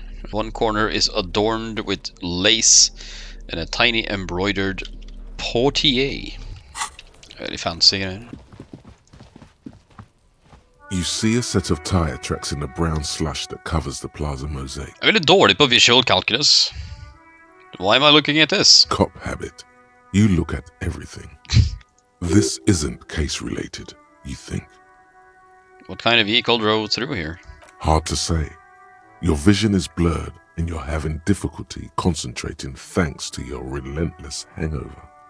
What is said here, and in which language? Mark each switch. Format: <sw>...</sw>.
<en>One corner is adorned with lace and a tiny embroidered portier. Very fancy greier. You see a set of tire tracks in the brown slush that covers the plaza mosaic.</en> <no>Jeg er veldig dårlig på visual calculus.</no> <en>Why am I looking at this? Cop habit. You look at everything. This isn't case-related, you think. What kind of vehicle drove through here? Hard to say. Your vision is blurred, and you're having difficulty concentrating thanks to your relentless hangover.</en>